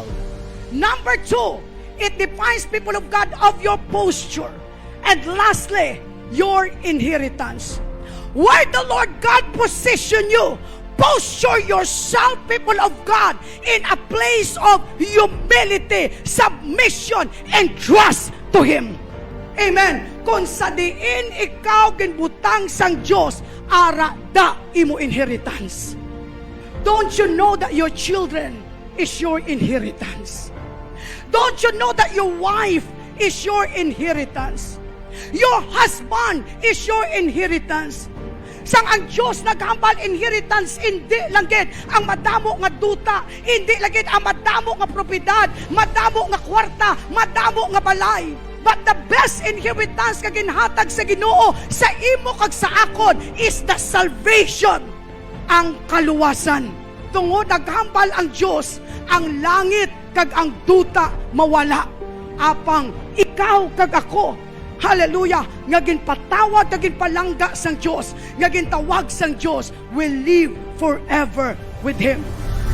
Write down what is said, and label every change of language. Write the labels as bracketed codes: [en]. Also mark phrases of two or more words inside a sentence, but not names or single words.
[en] Number two, it defines people of God of your posture. And lastly, your inheritance. Where the Lord God position you, posture yourself, people of God, in a place of humility, submission, and trust to Him. Amen. [hil] Kung sa diin ikaw ginbutang sang Diyos, ara da imo inheritance. [en] Don't you know that your children is your inheritance? Don't you know that your wife is your inheritance? Your husband is your inheritance. [hil] Sang ang Diyos naghambal inheritance, hindi langit ang madamo nga duta, hindi langit ang madamo nga propiedad, madamo nga kwarta, madamo nga balay. [en] But the best inheritance [hil] kag ginhatag sa Ginoo sa imo kag sa akon [en] is the salvation, [hil] ang kaluwasan. Tungod naghambal ang Diyos, ang langit kag ang duta mawala. Apang ikaw kag ako, hallelujah, nga ginpatawag kag ginpalangga sang Diyos, nga gintawag sang Diyos, [en] will live forever with Him.